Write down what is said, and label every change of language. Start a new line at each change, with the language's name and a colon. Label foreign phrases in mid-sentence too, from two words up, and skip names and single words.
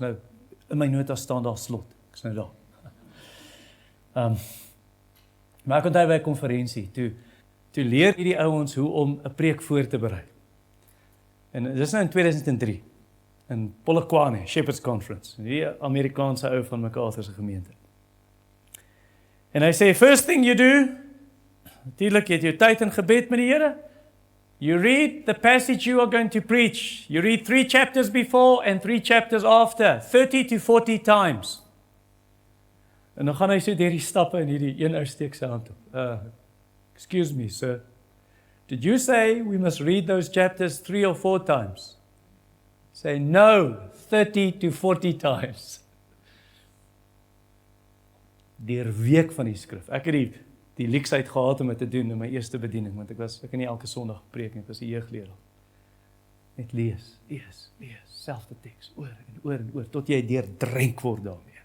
Afrikaans: Nou, in my notas staan daar slot, ek is nou daar. Maar ek onthou by 'n konferensie, toe leer hierdie ouens hoe om 'n preek voor te berei. En dis nou in 2003, in Polokwane, Shepherd's Conference, die Amerikaanse ou van MacArthur se gemeente. En hy sê,
English: first thing you do,
Afrikaans: natuurlik het jy tyd in gebed met die Here,
English: you read the passage you are going to preach. You read 3 chapters before and 3 chapters after, 30 to 40 times.
Afrikaans: En dan gaan hy so deur die stappe en hierdie een ou steek sy hand op.
English: Excuse me, sir. Did you say we must read those chapters 3 or 4 times? Say no, 30 to 40 times.
Afrikaans: Deur week van die skrif. Ek het die leksheid gehad om dit te doen in my eerste bediening, want ek het nie elke Sondag gepreek nie, ek was 'n jeugleraar. Net lees, selfde teks, oor en oor, tot jy deurdrink word daarmee.